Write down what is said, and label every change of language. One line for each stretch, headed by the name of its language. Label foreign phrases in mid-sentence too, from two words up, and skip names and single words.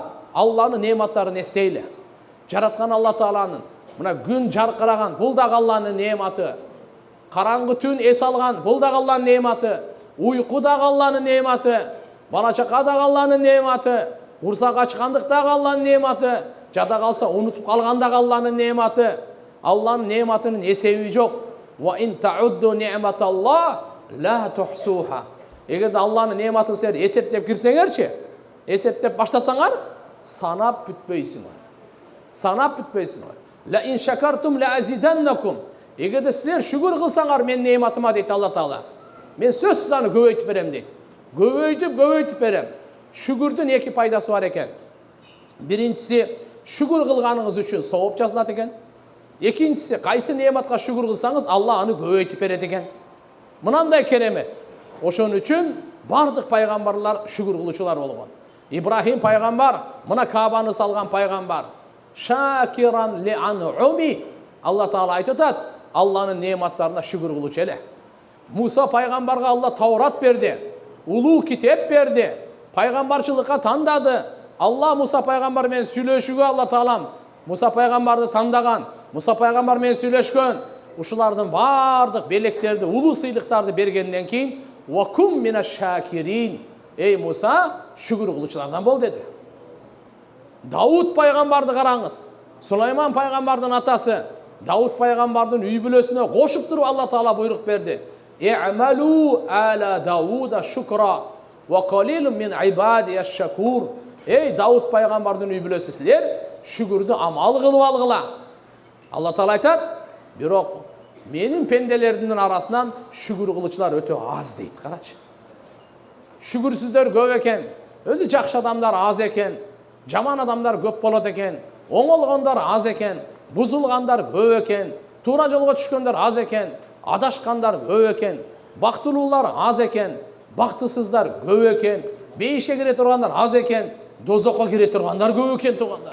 Kyrgyz: Алланын неаматтарын эстейле. Жараткан Алла Тааланын мына күн жаркыраган, бул да Алланын неаматы. Караңгы түн эс алган, бул да Алланын неаматы. Уйку да Алланын неаматы. Бала чака да Алланын неаматы. Курсак ачкандык да Алланын неаматы. Жада калса унутуп калган да Алланын неаматы. Алланын неаматынын эсеби жок.
Arabic: وإن تعدوا نعمة الله لا تحصوها.
Kyrgyz: Эгерде Алланын неаматын силер эсептеп кирсеңерчи, эсептеп баштасаңар, санап бүтпөйсүңөр. Санап бүтпөйсүңөр.
Arabic: لئن شكرتم لأزيدنكم.
Kyrgyz: Эгерде силер шүкүр кылсаңар мен неаматыма дейт Алла Таала. Мен сөзсүз аны көбөйтүп берем дейт. Көбөйтүп берем. Шүкүрдүн эки пайдасы бар экен. Биринчиси, шүкүр кылганыңыз үчүн сооп жазылат экен. Экинчиси, кайсы неаматка шүкүр кылсаңыз, Алла аны көбөйтүп берет экен. Мынандай керемет. Ошон үчүн бардык пайгамбарлар шүкүр кылуучулар болгон. Ибрахим пайгамбар, мына Каабаны салган пайгамбар.
Arabic: شاكرا لأنعمه.
Kyrgyz: Алла Таала айтып атат, Алланын неаматтарына шүкүр кылуучу эле. Муса пайгамбарга Алла Таурат берди, улуу китеп берди, пайгамбарчылыкка тандады. Алла Муса пайгамбар менен сүйлөшүүгө Алла Таалам Муса пайгамбарды тандаган, Муса пайгамбар менен сүйлөшкөн. Ушулардын бардык белектерди, улуу сыйлыктарды бергенден кийин
Arabic: وكن من الشاكرين.
Kyrgyz: Эй Муса, шүкүр кылуучулардан бол деди. Дауд пайгамбарды караңыз. Сулайман пайгамбардын атасы Дауд пайгамбардын үй бүлөсүнө кошуп туруп Алла Таала буйрук берди.
Arabic: اعملوا آل داود شكرا وقليل من عبادي الشكور.
Kyrgyz: Эй Дауд пайгамбардын үй бүлөсү, силер шүкүрдү амал кылып алгыла. Алла Таала айтат: Бирок менин пенделердин арасынан шүгүр кылуучулар өтө аз дейт. Карачы. Шүгүрсүздөр көп экен, өзү жакшы адамдар аз экен, жаман адамдар көп болот экен, оңолгондор аз экен, бузулгандар көп экен, туура жолго түшкөндөр аз экен, адашкандар көп экен, бактылуулар аз экен, бактысыздар көп экен, бейишке кире тургандар аз экен, дозокко кире тургандар көп экен туугандар.